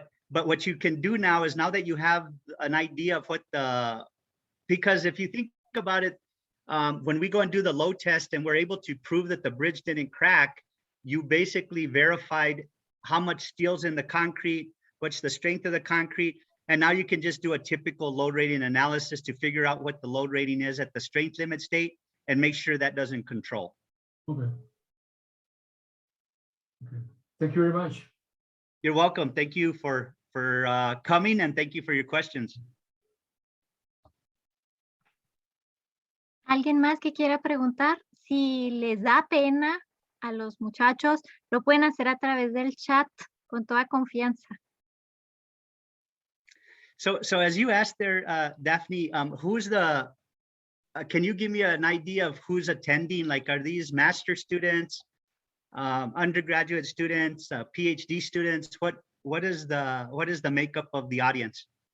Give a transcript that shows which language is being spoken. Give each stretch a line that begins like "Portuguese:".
English: But what you can do now is, now that you have an idea of what because if you think about it, when we go and do the load test and we're able to prove that the bridge didn't crack, you basically verified how much steel's in the concrete, what's the strength of the concrete, and now you can just do a typical load rating analysis to figure out what the load rating is at the strength limit state and make sure that doesn't control. Okay. Thank you very much. You're welcome. Thank you for coming, and thank you for your questions.
Spanish: ¿Alguien más que quiera preguntar? Si les da pena a los muchachos, lo pueden hacer a través del chat con toda confianza.
English: So as you asked there, Daphne, who's the, can you give me an idea of who's attending? Like, are these master students, undergraduate students, PhD students? What is the makeup of the audience?